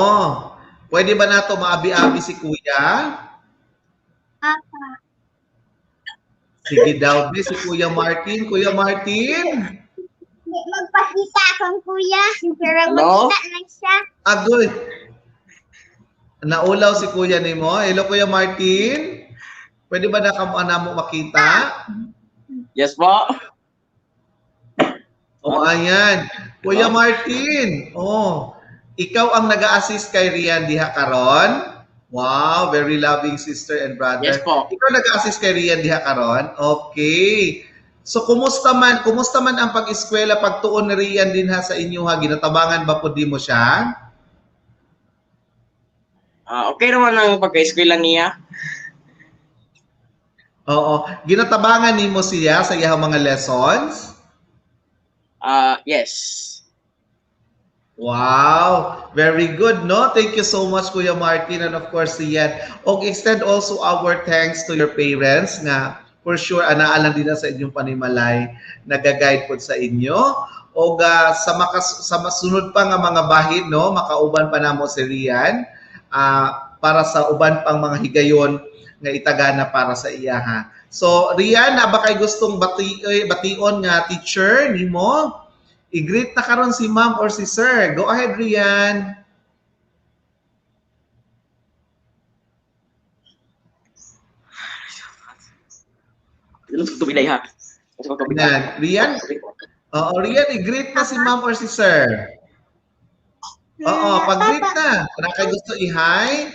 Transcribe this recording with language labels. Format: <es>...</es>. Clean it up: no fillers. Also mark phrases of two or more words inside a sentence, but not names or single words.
<ceb>Pwede ba nato maabi-abi si Kuya? Apa. Sige daw, si Kuya Martin. Kuya Martin? Di magpakita akong kuya. Pero Hello? magkita lang siya. Agoy. Naulaw si Kuya nimo. Hello, Kuya Martin. Pwede ba na mo makita? Yes po. O, ayan. Kuya Martin. Oh, ikaw ang nag-a-assist kay Rian diha karon.</ceb> <en>Wow, very loving sister and brother.</en> <ceb>Yes po. Ikaw nag-a-assist kay Rian diha karon. Okay. So kumusta man ang pag-eskwela pagtuon ni Rian din ha sa inyo ha? Ginatabangan ba po di mo siya? Okay naman ang pagka-eskwela niya. Oo. Ginatabangan ni mo siya sa iyang mga lessons? Yes.</ceb> <en>Wow, very good, no? Thank you so much, Kuya Martin, and of course, Rian.</en> <ceb>O</ceb> <en>extend also our thanks to your parents</en> <ceb>nga</ceb> <en>for sure</en> <ceb>anaalan din na sa inyong panimalay, nag-guide po sa inyo. O sa masunod pa nga mga bahid, no, makauban pa namo si Rian para sa uban pang mga higayon nga itagana para sa iya ha. So, Rian, na ba kay gustong bation nga teacher nimo? I-greet na karon si ma'am or si sir.</ceb> <en>Go ahead,</en> <ceb>Rian. Tubilay ha. Rian? Oo, Rian, i-greet na si ma'am or si sir. Oo, pag-greet na. Para kay gusto i-hi.</ceb>